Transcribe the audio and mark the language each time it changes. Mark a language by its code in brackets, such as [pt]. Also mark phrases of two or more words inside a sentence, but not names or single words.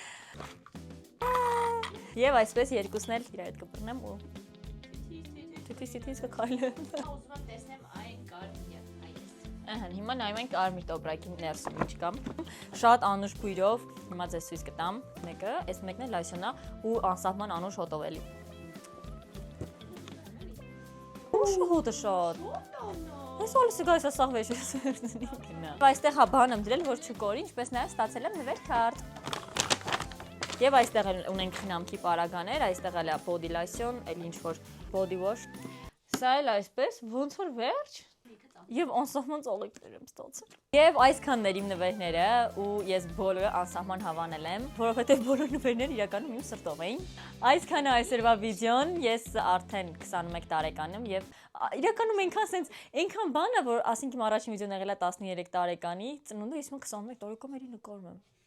[hy] Եվ այսպես երկուսն էլ իր հետ կբռնեմ ու թիթիս կքայլեմ։ Ուզում եմ տեսնեմ այն կարմիր եւ այս։ Ահա, հիմա նայում ենք կարմիր տոպրակի ներսում ինչ կա։ Շատ անուշ բույրով, հիմա ձեզ ցույց կտամ մեկը, այս մեկն էլ լայսոնա ու անսահման անուշ հոտով էլի։ Ուշ հոտը շատ։ Այս ոլսը գայս ասաղ վեշս վերցնի գնա։ Այստեղ հա բան եմ դրել, որ չկորի, ինչպես նաև ստացել եմ նվեր քարտ։ Եվ այստեղ էլ ունենք խնամքի պարագաներ, այստեղ էլ է [en] body lotion, [hy] էլ ինչ որ [en] body wash։ [hy] Սա էլ այսպես, ոնց որ վերջ։ Եվ անսահման ծաղիկներ եմ ստացել։ Եվ այսքաններ իմ նվերները ու ես բոլորը անսահման հավանել եմ, որովհետև բոլոր նվերները իրականում իմ սրտով էին։ Այսքանը այսօրվա վիդեոն, ես արդեն 21 տարեկան եմ եւ իրականում այնքան բան է, որ ասենք իմ առաջին վիդեոն եղել է 13 տարեկանի, ծնունդը ես 21 տարեկան նկարում եմ։